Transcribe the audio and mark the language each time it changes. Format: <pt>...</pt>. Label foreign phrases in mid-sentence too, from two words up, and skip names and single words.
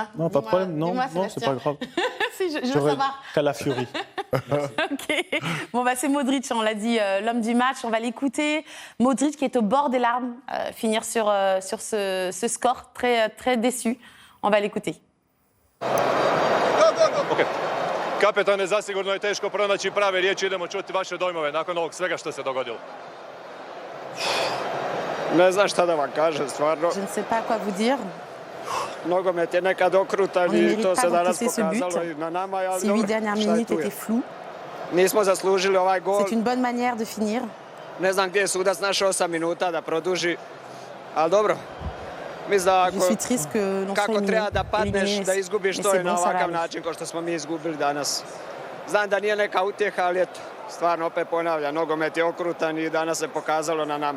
<fr>Non, pas de problème. Non, c'est pas grave. Si, je veux savoir. Calafiori. Ok. Bon, c'est Modric, on l'a dit, l'homme du match. On va l'écouter. Modric qui est au bord des larmes, finir sur ce score, très, très déçu. On va l'écouter. Okay.</fr> <hr>Kapetane, zasigurno je teško pronaći prave riječi, idemo čuti vaše dojmove nakon ovog svega što se dogodilo. Ne znam šta da vam kažem, stvarno.</hr> <fr>Je ne sais pas quoi vous dire.</fr> <hr>Nogomet je nekad okrutan i to se danas pokazalo i na nama.</hr> <fr>Ces 8 dernières minutes étaient floues.</fr> <hr>Nismo zaslužili ovaj gol.</hr> <fr>C'est une bonne manière de finir.</fr> <hr>Ne znam gdje je sudac našao 8 minuta da produži, ali dobro. Mislim da kako treba da padneš, da izgubiš to je na ovakav način kao što smo mi izgubili danas. Znam da nije neka utjeha, ali eto, stvarno opet ponavljam, nogomet je okrutan i danas se pokazalo na nama.</hr>